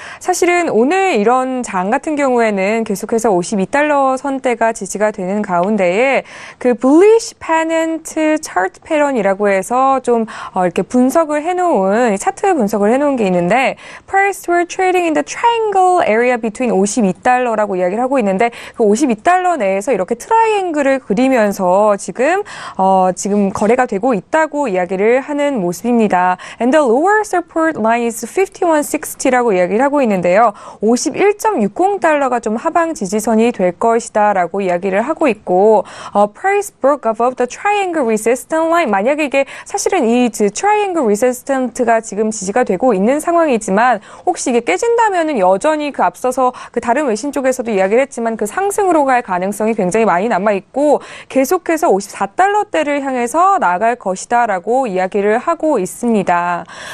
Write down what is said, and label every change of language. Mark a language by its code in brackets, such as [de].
[ko] 사실은 오늘 이런 장 같은 경우에는 계속해서 52달러 선대가 지지가 되는 가운데에 그 [en] bullish pennant chart pattern [ko] 이라고 해서 좀 이렇게 분석을 해놓은 차트 분석을 해놓은 게 있는데 [en] price were trading in the triangle area between [ko] 52달러라고 이야기를 하고 있는데 그 52달러 내에서 이렇게 트라이앵글을 그리면서 지금 거래가 되고 있다고 이야기를 하는 모습입니다. [en] And the lower support line is 5160라고 [ko] 이야기를 하고 있는데요. 51.60달러가 좀 하방 지지선이 될 것이다라고 이야기를 하고 있고 [en] price broke above the triangle resistance line [ko] 만약에 이게 사실은 이 triangle resistant가 지금 지지가 되고 있는 상황이지만 혹시 이게 깨진다면은 여전히 그 앞서서 그 다른 외신 쪽에서도 이야기를 했지만 그 상승으로 갈 가능성이 굉장히 많이 남아 있고 계속해서 54달러대를 향해서 나아갈 것이다라고 이야기를 하고 있습니다.